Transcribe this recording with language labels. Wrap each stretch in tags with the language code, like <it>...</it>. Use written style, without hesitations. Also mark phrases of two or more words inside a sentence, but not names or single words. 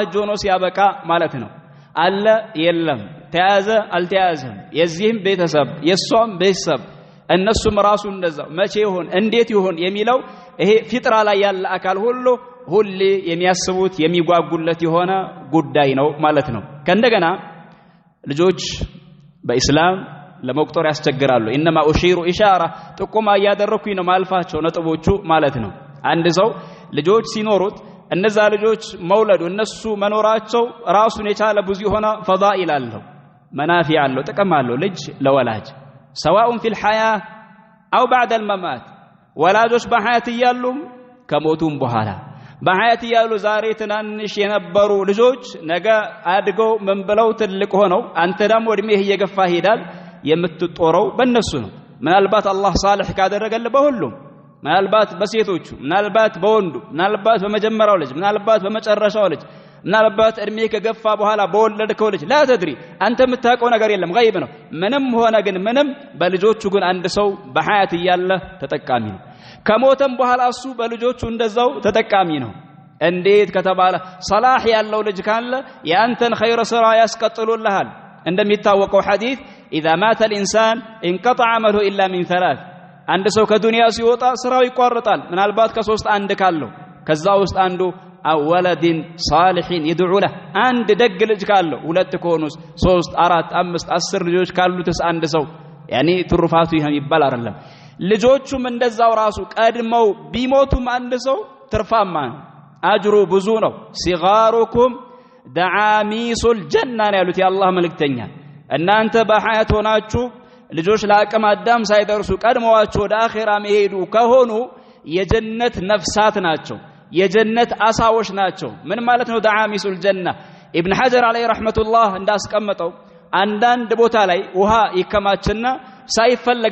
<am>እጅ ሆኖ ሲያበቃ ማለት ነው አለ የለም ተያዘ አልተያዘም የዚህም ቤተሰብ የሷም ቤተሰብ እነሱም ራሱ እንደዛው መቼ ይሆን እንዴት ይሆን የሚለው ይሄ ፊጥራ ላይ ያለ አካል ሁሉ የሚያስቡት የሚጓጉለት የሆነ ጉዳይ ነው ማለት ነው ከእንደገና ልጆች በእስላም ለመቁጠር ያስቸግራሉ</am> <ar>انما اشير اشاره</ar> <am>ጥቁማ ያደረኩኝ ነው ማልፋቸው ነጥቦቹ ማለት ነው አንድ ሰው ልጆች ሲኖሩት እነዛ ልጆች መውለዱ እነሱ መኖራቸው ራሱን የቻለ ብዙ የሆነ ፈዳኢል አለው መናፊ አለው ጥቅም አለው ልጅ ለወላጅ</am> <ar>سواء في الحياه او بعد الممات</ar> <am>ወላጆች በሐያት ይያሉ ከሞቱም በኋላ በሐያት ይያሉ ዛሬ ትናንሽ የነበሩ ልጆች ነገ አድገው ምን ብለው ትልቅ ሆነው አንተ ደግሞ እድሜህ እየገፋ ሄዳል የምትጦረው በእነሱ ነው ምናልባት አላህ صالح ካደረገልህ በሁሉም ምናልባት በሴቶቹ ምናልባት በወንዱ ምናልባት በመጀመሪያው ልጅ ምናልባት በመጨረሻው ልጅ ምናልባት እድሜ ከገፋ በኋላ በወለድከው ልጅ</am> <ar>لا تدري</ar> <am>አንተ የምታውቀው ነገር የለም غيب ነው ምንም ሆነ ግን ምንም በልጆቹ ግን አንድ ሰው በሐያት ይያለ ተጠቃሚ ነው ከሞተም በኋላ እሱ በልጆቹ እንደዛው ተጠቃሚ ነው እንዴት ከተባለ صلاح ያለው ልጅ ካለ ያንተን ኸይር ስራ ያስቀጥሉልሃል እንደሚታወቀው ሐዲስ</am> <ar>اذا مات الانسان انقطع عمله الا من ثلاث</ar> <am>አንድ ሰው ከዱንያ ሲወጣ ስራው ይቋረጣል ምናልባት ከሶስት አንድ ካለው ከዛ ውስጥ አንዱ አወለድን</am> <ar>صالحين يدعو له</ar> <am>አንድ ደግ ልጅ ካለው ሁለት ከሆኑስ 3 4 5 10 ልጆች ካሉትስ አንድ ሰው ያኒ ትሩፋቱ ይሄም ይባል አይደለም ልጆቹም እንደዛው ራሱ ቀድመው ቢሞቱም አንድ ሰው ትርፋማ አጅሩ ብዙ ነው ሲጋሩኩም</am> <ar>دعاميص الجنة</ar> <am>ነው ያሉት የአላህ መልእክተኛ እናንተ በሐያት ሆናችሁ ልጆች ለአቅመ አዳም ሳይደርሱ ቀድመዋችሁ ወደ አኺራ መሄዱ ከሆኑ የጀነት ነፍሳት ናቸው የጀነት አሳዎች ናቸው ምን ማለት ነው</am> <ar>دعاميص الجنة</ar> <am>ኢብኑ ሐጀር</am> <ar>عليه رحمة الله</ar> <am>እንዳስቀመጠው አንዳንድ ቦታ ላይ ውሃ ይከማችና ሳይፈለግ</am>